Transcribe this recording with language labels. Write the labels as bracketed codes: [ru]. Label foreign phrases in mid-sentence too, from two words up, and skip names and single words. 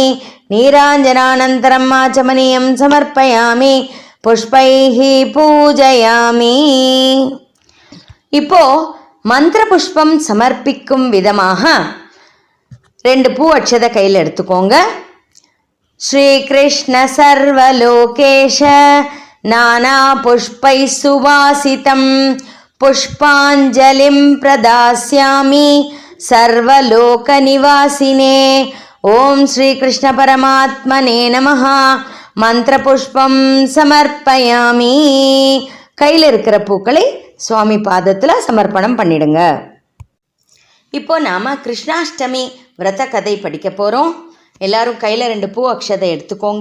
[sa] नीराजनानन्तरम् आचमनीयं समर्पयामि. पुष्पैः पूजयामि. [ta] இப்போ மந்திர புஷ்பம் சமர்ப்பிக்கும் விதமாக 2 பூ அட்சதை கையில் எடுத்துக்கோங்க. [sa] श्रीकृष्ण सर्वलोकेश नानापुष्पैः सुवासितं पुष्पाञ्जलिं प्रदास्यामि सर्वलोकनिवासिने ॐ श्रीकृष्णपरमात्मने नमः मन्त्रपुष्पं समर्पयामि. [ta] கையில் இருக்கிற பூக்களை சுவாமி பாதத்தில் சமர்ப்பணம் பண்ணிடுங்க. இப்போ நாம் கிருஷ்ணாஷ்டமி விரத கதை படிக்க போகிறோம். எல்லாரும் கையில் 2 பூ அக்ஷதை எடுத்துக்கோங்க.